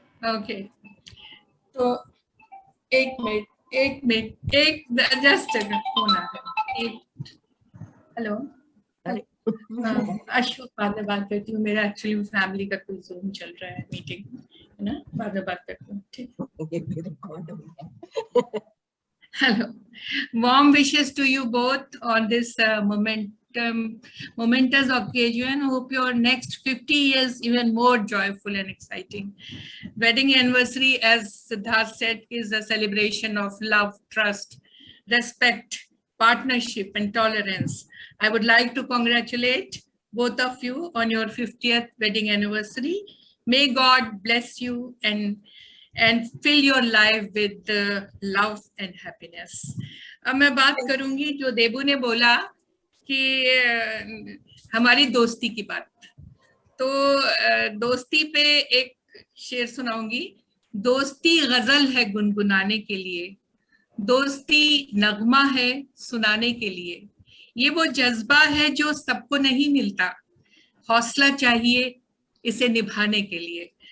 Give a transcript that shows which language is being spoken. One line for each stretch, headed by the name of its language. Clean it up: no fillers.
Hindi: Okay, तो एक minute just phone आ रहा है। हेलो, अशोक, बाद में बात करती हूँ। मेरा एक्चुअली फैमिली का कोई जूम चल रहा है, मीटिंग है ना, बाद में बात करती हूँ, ठीक।
English: Hello, warm wishes to you both on this momentous occasion. Hope your next 50 years even more joyful and exciting. Wedding anniversary, as Siddharth said, is a celebration of love, trust, respect, partnership, and tolerance. I would like to congratulate both of you on your 50th wedding anniversary. May God bless you and fill your life with love and happiness.
Hindi: अब मैं बात करूंगी जो देबू ने बोला कि हमारी दोस्ती की बात, तो दोस्ती पे एक शेर सुनाऊंगी। दोस्ती गजल है गुनगुनाने के लिए, दोस्ती नगमा है सुनाने के लिए, ये वो जज्बा है जो सबको नहीं मिलता, हौसला चाहिए इसे निभाने के लिए।